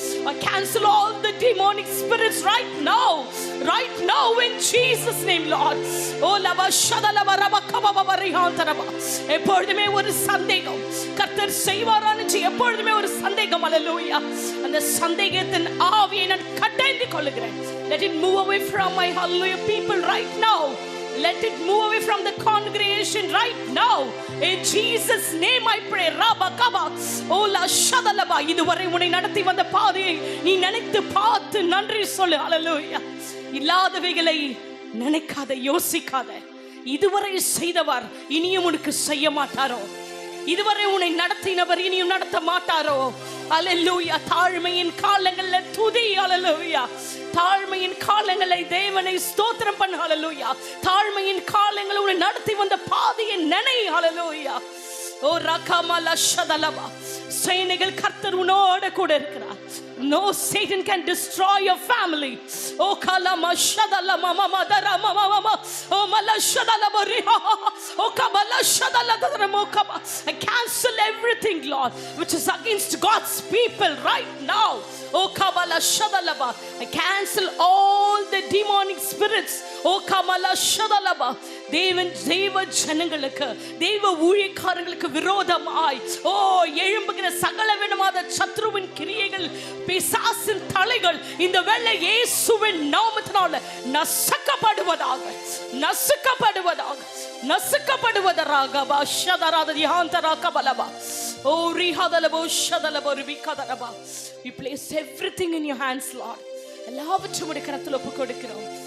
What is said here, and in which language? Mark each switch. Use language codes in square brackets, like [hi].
[en] I cancel all the demonic spirits right now in Jesus name, Lord. Oh laba shadalabaraba kababa rihantaraba. [ta] எப்பொழுதுமே ஒரு சந்தேகம் கர்த்தர் செய்வாரான்னு எப்பொழுதுமே ஒரு சந்தேகம். ஹalleluya. அந்த சந்தேகத்தின் ஆவியை நான் கடிந்து கொள்ளுகிறேன். [en] Let it move away from my hallelujah people right now. Let it move away from the congregation right now. In Jesus name I pray. Rabakaba ola shadalaba. [ta] இதுவரை உன்னை நடத்தி வந்த பாதையை நீ நினைத்து பார்த்து நன்றி சொல்லு. ஹalleluya. இல்லாதவைகளை நினைக்காத, யோசிக்காத. இதுவரை செய்தவர் இனியும் உனக்கு செய்ய மாட்டாரோ? இதுவரை உன்னை நடத்தினவர் இனியும் நடத்த மாட்டாரோ? ஹalleluya. தாழ்மையின் காலங்கள்ல துதி. ஹalleluya. தாழ்மையின் காலங்களை தேவனை ஸ்தோத்திரம் பண்ணு. ஹalleluya. தாழ்மையின் காலங்களை உன்னை நடத்தி வந்த பாதையை நினை. ஹalleluya. ஓ ரகமல ஷதலபா. சேனைகள் கர்த்தர் உன்னோடு கூட இருக்கிறார். [en] No Satan can destroy your family. Oh kalama shadalama mama darama mama oh mala shadalama riha oh kabala shadaladama kaba. I cancel everything, Lord, which is against God's people right now. Oh kabala shadalaba. I cancel all the demonic spirits. Oh kamala shadalaba. [ta] தேவ ஜனங்களுக்கு, தேவ ஊழியக்காரங்களுக்கு விரோதமாய் ஓ எழும்புகிற சகல விதமான சத்ருவின் கிரியைகள், பிசாசின் தலைகள் இந்த வேளை இயேசுவின் நாமத்தினால நசுக்கப்படுவதாக, நசுக்கப்படுவதாக, நசுக்கப்படுவதாக. பாஷதராதரிஹாந்தராகபலபா ஓ ரிஹதலபோ ஷதலபோ ரிபிகதரபா. [en] We place everything in your hands, Lord. [ta] எல்லாவற்றையும் உடைய கரத்தில் ஒப்பு கொடுக்கிறோம்.